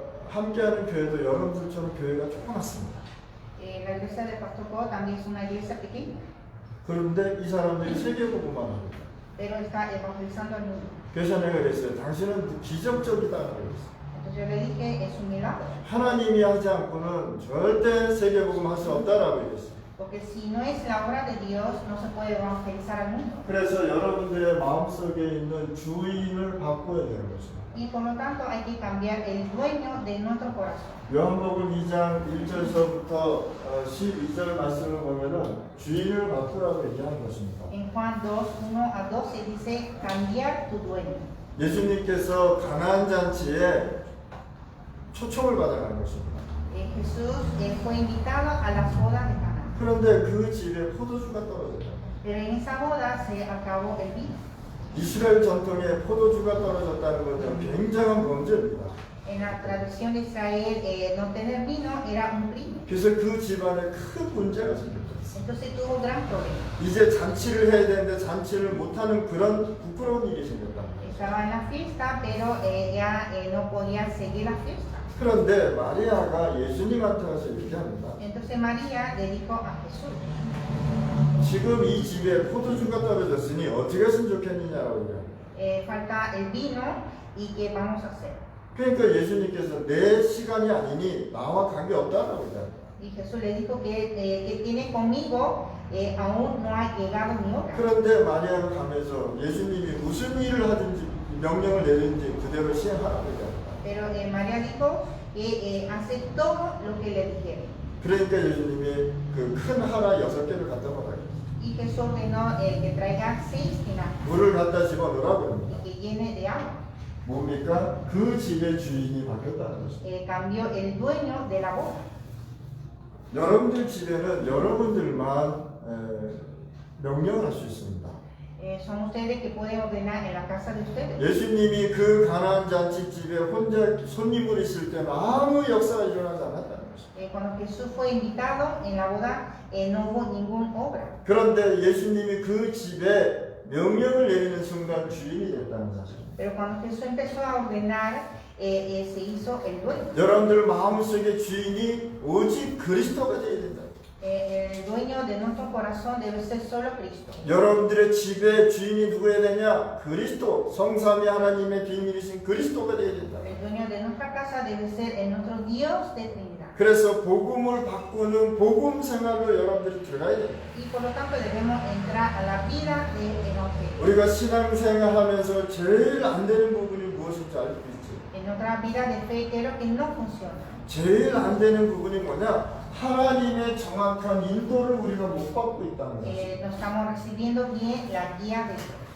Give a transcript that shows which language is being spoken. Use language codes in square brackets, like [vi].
[ko] 함께하는 교회도 여러분들처럼 교회가 조그맣습니다. [es] La iglesia del Pastor Po también es una iglesia pequeña, [ko] 그런데 이 사람들이 세계복음만 합니다. [es] pero está evangelizando al mundo. [ko] 그래서 내가 그랬어요. 당신은 기적적이다라고 그랬어요. [es] Entonces yo le dije, es un milagro. [ko] 하나님이 하지 않고는 절대 세계복음 할 수 없다라고 얘기했어요. [es] Porque si no es la obra de Dios, no se puede evangelizar al mundo. [ko] 그래서 여러분들의 마음속에 있는 주인을 바꿔야 되는 것입니다. [es] Y por lo tanto hay que cambiar el dueño de nuestro corazón. [ko] 요한복음 2장 1절서부터 12절 말씀을 보면은 주인을 바꾸라고 얘기하는 것입니다. [es] En Juan 2, 1 a 12 dice cambiar tu dueño. [ko] 예수님께서 가나안 잔치에 초청을 받아가는 것입니다. [es] Jesús fue invitado a las bodas de Caná. [ko] 그런데 그 집에 포도주가 떨어졌다. [es] Pero en esa boda se acabó el vino. [ko] 이스라엘 전통에 포도주가 떨어졌다는 것은 굉장한 범죄입니다. [es] En la tradición de Israel, no tener vino era un crimen. [ko] 그래서 그 집안에 큰 문제가 생겼다. [es] Entonces tuvo gran problema. [ko] 이제 잔치를 해야 되는데 잔치를 못하는 그런 부끄러운 일이 생겼다. [es] Estaba en la fiesta, pero ya no podía seguir la fiesta. [ko] 그런데 마리아가 예수님한테 가서 얘기합니다. [es] Entonces María le dijo a Jesús, [ko] 지금 이 집에 포도주가 떨어졌으니 어떻게 했으면 좋겠느냐라고 얘기합니다. [es] falta el vino y qué vamos a hacer. [ko] 그러니까 예수님께서 내 시간이 아니니 나와 관계없다라고 얘기합니다. [es] Y Jesús le dijo que tiene conmigo, aún no ha llegado mi hora. [ko] 그런데 마리아가 가면서 예수님이 무슨 일을 하든지 명령을 내리든지 그대로 시행하라고 얘기합니다. [es] Pero María dijo que hace todo lo que le dijeron. [ko] 그러니까 예수님이 그 큰 하나 6개를 갖다 놓으라고 했어요. [es] Y Jesús ordenó que traiga 6 tinacos [ko] 물을 갖다 집어넣으라고 [es] y [ko] 합니다. [es] que llene de agua. [ko] 뭡니까? 그 집의 주인이 바뀌었다는 것입니다. [es] Cambió el dueño de la boda. [ko] 여러분들 집에는 여러분들만 명령을 할 수 있습니다. [es] Son ustedes que pueden ordenar en la casa de ustedes. [ko] 예수님이 그 가나안 잔치집에 혼자 손님으로 있을 때는 아무 역사가 일어나지 않았다는 것입니다. [es] Cuando Jesús fue invitado en la boda, no hubo ninguna obra. [ko] 그런데 예수님이 그 집에 명령을 내리는 순간 주인이 됐다는 사실입니다. [es] Pero cuando Jesús empezó a ordenar, se hizo el dueño. [ko] 여러분들 마음속에 주인이 오직 그리스도가 되어야 된다. [es] El dueño de nuestro corazón debe ser solo Cristo. [ko] 여러분들의 집의 주인이 누구여야 되냐? 그리스도, 성삼위 하나님의 비밀이신 그리스도가 되어야 된다. [es] El dueño de nuestra casa debe ser nuestro Dios de Trinidad. [ko] 그래서 복음을 바꾸는 복음 생활로 여러분들이 들어가야 됩니다. [es] Y por lo tanto debemos entrar a la vida del Evangelio. [ko] 우리가 신앙생활 하면서 제일 안 되는 부분이 무엇인지 알고 있죠? [es] En nuestra vida de fe, ¿qué es lo que no funciona? [ko] 제일 안 되는 부분이 뭐냐? 하나님의 정확한 인도를 우리가 못 받고 있다는 것입니다. [es] No estamos recibiendo bien la guía de Dios.